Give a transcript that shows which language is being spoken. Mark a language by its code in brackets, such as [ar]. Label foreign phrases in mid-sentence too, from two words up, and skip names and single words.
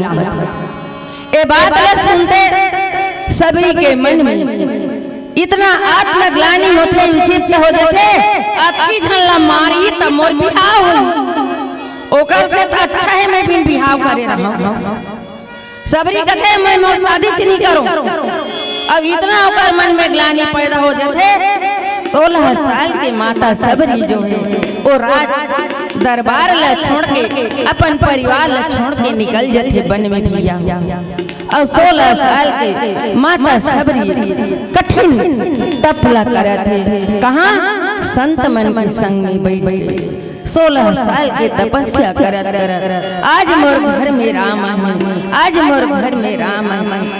[hne] ए बात ला सुनते सबरी के मन में इतना आत्मग्लानि होते विचित्र हो जाते अबकी झनला मारी त मोर बिहाव हो ओकर से तो अच्छा है मैं बिन बिहाव करे रहूं। सबरी कथे मैं मोर शादी नहीं करूं। अब इतना ओकर मन में ग्लानि पैदा हो जाते 16 साल के माता सबरी जो है वो राज दरबार ला छोड़ के अपन परिवार ला छोड़ के निकल जाते वन में भैया। और 16 साल के माता सबरी कठिन तपला करते कहाँ संत मन के संग में बैठ के 16 साल के तपस्या करत आज मोर घर में राम है, आज मोर घर में राम आए।